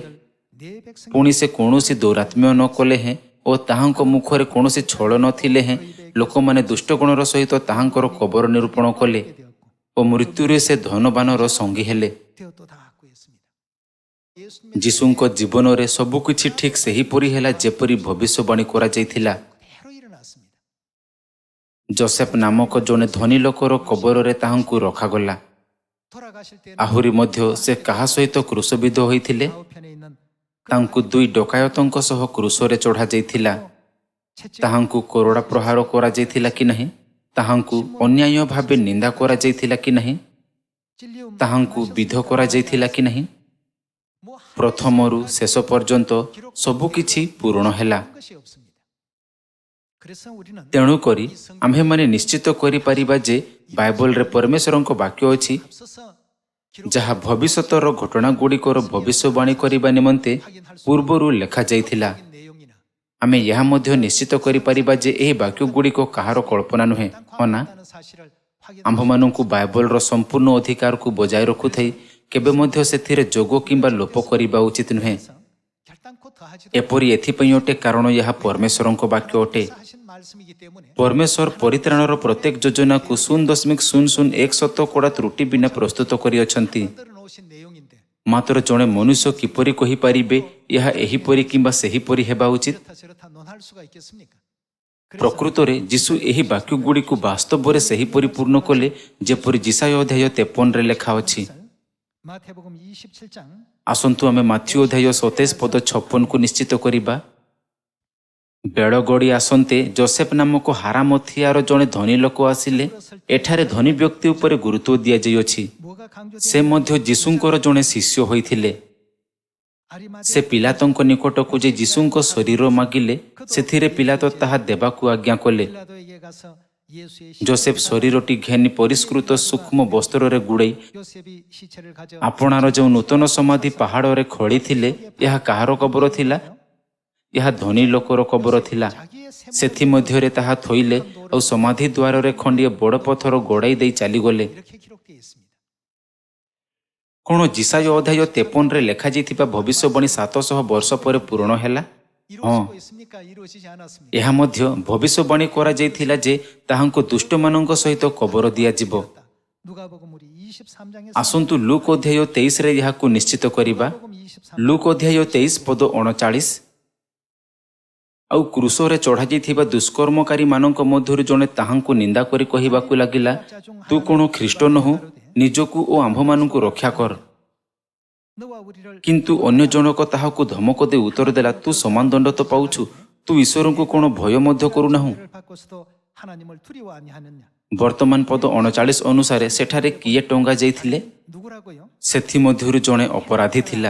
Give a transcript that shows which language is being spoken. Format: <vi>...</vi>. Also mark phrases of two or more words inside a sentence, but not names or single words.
<or>ପୁଣି ସେ କୌଣସି ଦୌରାତ୍ମ୍ୟ ନ କଲେ ହେଁ ଓ ତାହାଙ୍କ ମୁଖରେ କୌଣସି ଛଳ ନଥିଲେ ହେଁ ଲୋକମାନେ ଦୁଷ୍ଟଗଣର ସହିତ ତାହାଙ୍କର କବର ନିରୂପଣ କଲେ ଓ ମୃତ୍ୟୁରେ ସେ ଧନବାନର ସଙ୍ଗୀ ହେଲେ। ଯୀଶୁଙ୍କ ଜୀବନରେ ସବୁକିଛି ଠିକ୍ ସେହିପରି ହେଲା ଯେପରି ଭବିଷ୍ୟବାଣୀ କରାଯାଇଥିଲା।</or> <ko>그대로 일어났습니다.</ko> <or>ଯୋସେଫ ନାମକ ଜଣେ ଧନୀ ଲୋକର କବରରେ ତାହାଙ୍କୁ ରଖାଗଲା।</or> <ko>돌아가실 때는</ko> <or>ଆହୁରି ମଧ୍ୟ ସେ କାହା ସହିତ କ୍ରୁଶବିଦ୍ଧ ହୋଇଥିଲେ?</or> <ko>좌우편에 있는</ko> <or>ତାଙ୍କୁ ଦୁଇ ଡକାୟତଙ୍କ ସହ କ୍ରୁଶରେ ଚଢ଼ାଯାଇଥିଲା।</or> <ko>채찍</ko> <or>ତାହାଙ୍କୁ କୋରଡ଼ା ପ୍ରହାର କରାଯାଇଥିଲା କି ନାହିଁ? ତାହାଙ୍କୁ ଅନ୍ୟାୟ ଭାବେ ନିନ୍ଦା କରାଯାଇଥିଲା କି ନାହିଁ?</or> <ko>찔리움</ko> <or>ତାହାଙ୍କୁ ବିଧ କରାଯାଇଥିଲା କି ନାହିଁ?</or> <ko>뭐</ko> <or>ପ୍ରଥମରୁ ଶେଷ ପର୍ଯ୍ୟନ୍ତ ସବୁକିଛି ପୂରଣ ହେଲା।</or> <ko>한 것이 없습니다. 그래서 우리는</ko> <or>ତେଣୁକରି ଆମ୍ଭେମାନେ ନିଶ୍ଚିତ କରିପାରିବା ଯେ ବାଇବଲରେ ପରମେଶ୍ୱରଙ୍କ ବାକ୍ୟ ଅଛି,</or> <ko>앞서서</ko> <or>ଯାହା ଭବିଷ୍ୟତର ଘଟଣାଗୁଡ଼ିକର ଭବିଷ୍ୟବାଣୀ କରିବା ନିମନ୍ତେ ପୂର୍ବରୁ ଲେଖାଯାଇଥିଲା।</or> <ko>기록된 내용이나</ko> <or>ଆମେ ଏହା ମଧ୍ୟ ନିଶ୍ଚିତ କରିପାରିବା ଯେ ଏହି ବାକ୍ୟଗୁଡ଼ିକ କାହାର କଳ୍ପନା ନୁହେଁ, ହଁ ନା?</or> <ko>있다는 사실을 확인.</ko> <or>ଆମ୍ଭମାନଙ୍କୁ ବାଇବଲର ସମ୍ପୂର୍ଣ୍ଣ ଅଧିକାରକୁ ବଜାୟ ରଖୁଥାଇ କେବେ ମଧ୍ୟ ସେଥିରେ ଯୋଗ କିମ୍ବା ଲୋପ କରିବା ଉଚିତ ନୁହେଁ।</or> <ko>결단코 더하지도</ko> <or>ଏପରି ଏଥିପାଇଁ ଅଟେ କାରଣ ଏହା ପରମେଶ୍ୱରଙ୍କ ବାକ୍ୟ ଅଟେ।</or> <ko>하신 말씀이기 때문에</ko> <or>ପରମେଶ୍ୱର ପରିତ୍ରାଣର ପ୍ରତ୍ୟେକ ଯୋଜନାକୁ 0.001 ଶତକଡ଼ା ତ୍ରୁଟି ବିନା ପ୍ରସ୍ତୁତ କରିଅଛନ୍ତି।</or> <ko>만들어 놓으신 내용인데</ko> <or>ମାତ୍ର ଜଣେ ମନୁଷ୍ୟ କିପରି କହିପାରିବେ ଏହା ଏହିପରି କିମ୍ବା ସେହିପରି ହେବା ଉଚିତ?</or> <ko>이렇다 저렇다 논할 수가 있겠습니까?</ko> <or>ପ୍ରକୃତରେ ଯୀଶୁ ଏହି ବାକ୍ୟଗୁଡ଼ିକୁ ବାସ୍ତବରେ ସେହିପରି ପୂର୍ଣ୍ଣ କଲେ ଯେପରି ଯିଶାୟ ଅଧ୍ୟାୟ 53ରେ ଲେଖା ଅଛି।</or> <ko>마태복음 27장</ko> <or>ଆସନ୍ତୁ ଆମେ ମାଥ୍ୟୁ ଅଧ୍ୟାୟ 27 ପଦ 56କୁ ନିଶ୍ଚିତ କରିବା। ବେଳ ଗଡ଼ି ଆସନ୍ତେ ଯୋସେଫ ନାମକ ହାରାମଥିଆର ଜଣେ ଧନୀ ଲୋକ ଆସିଲେ। ଏଠାରେ ଧନୀ ବ୍ୟକ୍ତି ଉପରେ ଗୁରୁତ୍ୱ ଦିଆଯାଇଅଛି।</or> <ko>뭐가</ko> <or>ସେ ମଧ୍ୟ ଯୀଶୁଙ୍କର ଜଣେ ଶିଷ୍ୟ ହୋଇଥିଲେ। ସେ ପିଲାତଙ୍କ ନିକଟକୁ ଯେ ଯୀଶୁଙ୍କ ଶରୀର ମାଗିଲେ, ସେଥିରେ ପିଲାତ ତାହା ଦେବାକୁ ଆଜ୍ଞା କଲେ।</or> <ko>빌라도에게 가서 예수의</ko> <or>ଯୋସେଫ ଶରୀରଟି ଘେନି ପରିଷ୍କୃତ ସୂକ୍ଷ୍ମ ବସ୍ତ୍ରରେ ଗୁଡ଼େଇ</or> <ko>요셉이 시체를 가져</ko> <or>ଆପଣାର ଯେଉଁ ନୂତନ ସମାଧି ପାହାଡ଼ରେ ଖୋଳିଥିଲେ, ଏହା କାହାର କବର ଥିଲା? ଏହା ଧନୀ ଲୋକର କବର ଥିଲା। ସେଥିମଧ୍ୟରେ ତାହା ଥୋଇଲେ ଆଉ ସମାଧି ଦ୍ୱାରରେ ଖଣ୍ଡିଏ ବଡ଼ ପଥର ଗୋଡ଼ାଇ ଦେଇ ଚାଲିଗଲେ।</or> <ko>이렇게 기록되어 있습니다.</ko> <or>କ'ଣ ଯିଶାୟ ଅଧ୍ୟାୟ 53ରେ ଲେଖାଯାଇଥିବା ଭବିଷ୍ୟବାଣୀ 700 ବର୍ଷ ପରେ ପୂରଣ ହେଲା?</or> <ko>이루어지고 있습니까? 이루어지지 않았습니까?</ko> <or>ଏହା ମଧ୍ୟ ଭବିଷ୍ୟବାଣୀ କରାଯାଇଥିଲା ଯେ ତାହାଙ୍କୁ ଦୁଷ୍ଟମାନଙ୍କ ସହିତ କବର ଦିଆଯିବ।</or> <ko>누가복음 우리 23장에서</ko> <or>ଆସନ୍ତୁ ଲୁକ୍ ଅଧ୍ୟାୟ 23ରେ ଏହାକୁ ନିଶ୍ଚିତ କରିବା।</or> <ko>누가복음 23장</ko> <or>ଲୁକ୍ ଅଧ୍ୟାୟ 23 ପଦ 39। ଆଉ କ୍ରୁଶରେ ଚଢ଼ାଯାଇଥିବା ଦୁଷ୍କର୍ମକାରୀମାନଙ୍କ ମଧ୍ୟରୁ ଜଣେ ତାହାଙ୍କୁ ନିନ୍ଦା କରି କହିବାକୁ ଲାଗିଲା, ତୁ କ'ଣ ଖ୍ରୀଷ୍ଟ ନୋହୁ? ନିଜକୁ ଓ ଆମ୍ଭମାନଙ୍କୁ ରକ୍ଷା କର।</or> <ko>너와 우리를</ko> <or>କିନ୍ତୁ ଅନ୍ୟ ଜଣକ ତାହାକୁ ଧମକ ଦେଇ ଉତ୍ତର ଦେଲା, ତୁ ସମାନ ଦଣ୍ଡ ତ ପାଉଛୁ, ତୁ ଈଶ୍ୱରଙ୍କୁ କ'ଣ ଭୟ ମଧ୍ୟ କରୁନାହୁଁ?</or> <ko>죄를 받고서도 하나님을 두려워 아니하느냐?</ko> <or>ବର୍ତ୍ତମାନ ପଦ 39 ଅନୁସାରେ ସେଠାରେ କିଏ ଟଙ୍ଗା ଯାଇଥିଲେ?</or> <ko>누구라고요?</ko> <or>ସେଥିମଧ୍ୟରୁ ଜଣେ ଅପରାଧୀ ଥିଲା।</or>